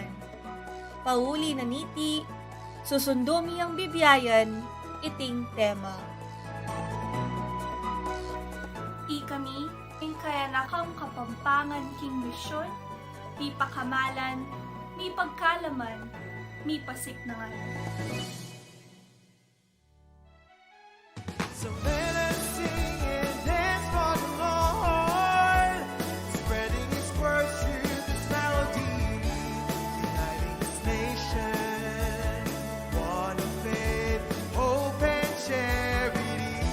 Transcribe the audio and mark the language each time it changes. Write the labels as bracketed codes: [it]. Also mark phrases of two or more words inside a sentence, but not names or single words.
[pam] Pauli na niti, susundo miyang bibiyayan iting tema. Kami, ing kayanakang kapampangan king misyon, mi pakamalan, mi pagkalaman, mi pasiknangan. [en] So let us sing and dance for the Lord, spreading His word through this melody, uniting this nation, one of faith, hope, and charity.